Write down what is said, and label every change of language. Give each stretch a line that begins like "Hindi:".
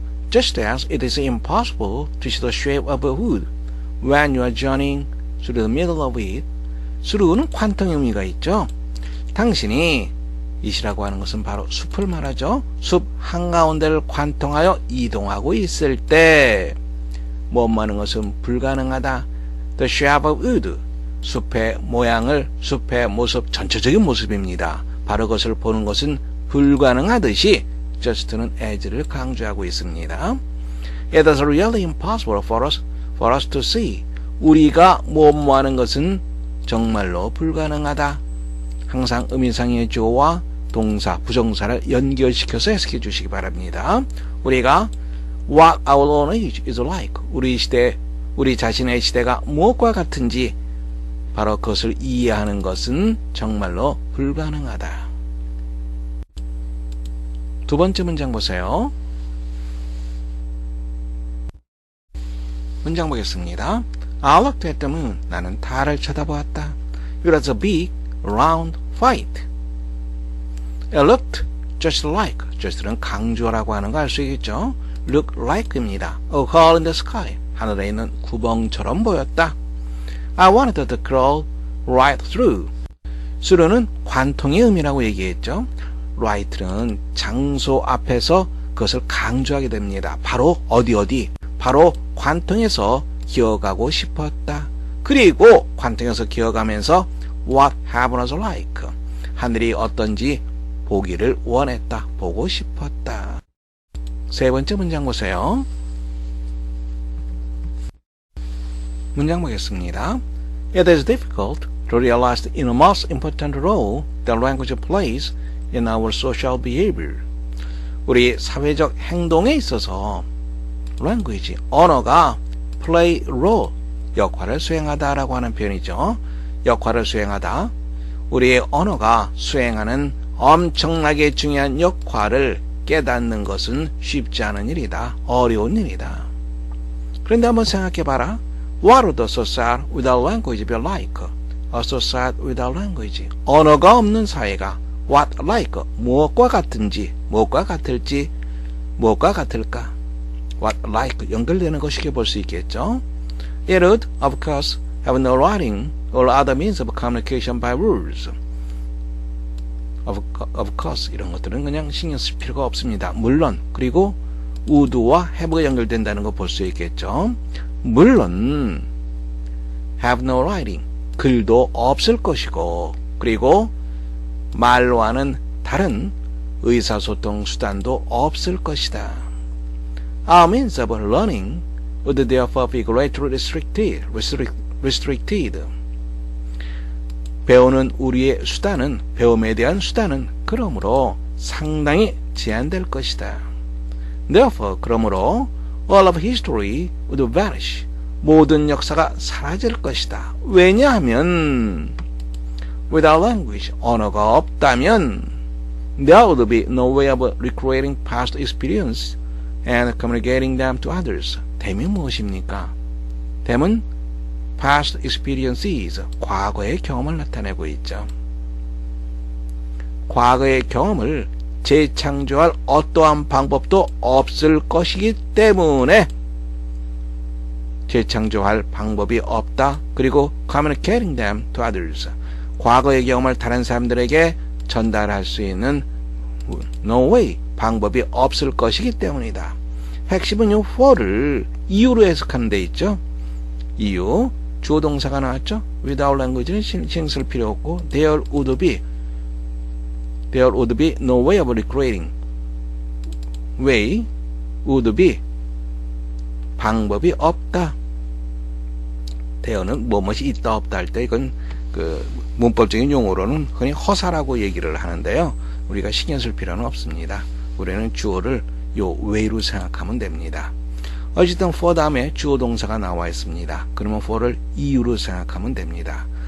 English: Just as it is impossible to see the shape of a wood when you are journeying through the middle of it.
Korean: through는 관통 의미가 있죠. 당신이 it이라고 하는 것은 바로 숲을 말하죠. 숲 한가운데를 관통하여 이동하고 있을 때 뭐하는 것은 불가능하다.
English: The shape of wood.
Korean: 숲의 모양을, 숲의 모습, 전체적인 모습입니다. 바로 그것을 보는 것은 불가능하듯이 just는 as를 강조하고 있습니다.
English: It is really impossible for us to see.
Korean: 우리가 뭐하는 것은 정말로 불가능하다. 항상 의미상의 주어와 동사, 부정사를 연결시켜서 해석해 주시기 바랍니다. 우리가
English: what our own age is like.
Korean: 우리 시대, 우리 자신의 시대가 무엇과 같은지 바로 그것을 이해하는 것은 정말로 불가능하다. 두 번째 문장 보세요. 문장 보겠습니다.
English: I looked at the moon.
Korean: 나는 달을 쳐다보았다.
English: It was a big, round, white. It looked just like.
Korean: just는 강조라고 하는 거 알 수 있겠죠. look like입니다.
English: A hole in the sky.
Korean: 하늘에 있는 구멍처럼 보였다.
English: I wanted to crawl right through.
Korean: through는 관통의 의미라고 얘기했죠. right는 장소 앞에서 그것을 강조하게 됩니다. 바로 어디 바로 관통에서 기어가고 싶었다. 그리고 관통에서 기어가면서
English: what heaven was like.
Korean: 하늘이 어떤지 보기를 원했다. 보고 싶었다. 세 번째 문장 보세요. 문장 보겠습니다.
English: It is difficult to realize the most important role that language plays in our social behavior.
Korean: 우리 사회적 행동에 있어서 language, 언어가 play role, 역할을 수행하다라고 하는 표현이죠. 역할을 수행하다. 우리의 언어가 수행하는 엄청나게 중요한 역할을 깨닫는 것은 쉽지 않은 일이다. 어려운 일이다. 그런데 한번 생각해봐라.
English: What would a society without language be like? A society without language.
Korean: 언어가 없는 사회가 what like, 무엇과 같은지, 무엇과 같을지, 무엇과 같을까? what like 연결되는 거 쉽게 볼 수 있겠죠.
English: It would, of course, have no writing or other means of communication by words. Of course,
Korean: 이런 것들은 그냥 신경 쓸 필요가 없습니다. 물론, 그리고 would와 have가 연결된다는 거 볼 수 있겠죠. 물론
English: have no writing,
Korean: 글도 없을 것이고, 그리고 말로 하는 다른 의사소통 수단도 없을 것이다.
English: Our means of learning would therefore be greatly restricted.
Korean: 배우는 우리의 수단은, 배움에 대한 수단은 그러므로 상당히 제한될 것이다.
English: Therefore, 그러므로 all of history would vanish.
Korean: 모든 역사가 사라질 것이다. 왜냐하면
English: without language,
Korean: 언어가 없다면
English: there would be no way of recreating past experience and communicating them to others.
Korean: 댐이 무엇입니까? 댐은 past experiences, 과거의 경험을 나타내고 있죠. 과거의 경험을 재창조할 어떠한 방법도 없을 것이기 때문에 재창조할 방법이 없다. 그리고
English: communicating them to others,
Korean: 과거의 경험을 다른 사람들에게 전달할 수 있는 no way, 방법이 없을 것이기 때문이다. 핵심은 요 for를 이유로 해석하는 데 있죠. 이유, 주어 동사가 나왔죠.
English: without language는
Korean: 신경 쓸 필요 없고
English: there would be no way of recreating. way would be
Korean: 방법이 없다. there는 무엇이 있다 없다 할 때 이건 그 문법적인 용어로는 흔히 허사라고 얘기를 하는데요. 우리가 신경 쓸 필요는 없습니다. 우리는 주어를 요 way로 생각하면 됩니다. 어쨌든 for 다음에 주어 동사가 나와 있습니다. 그러면 for를 이유로 생각하면 됩니다.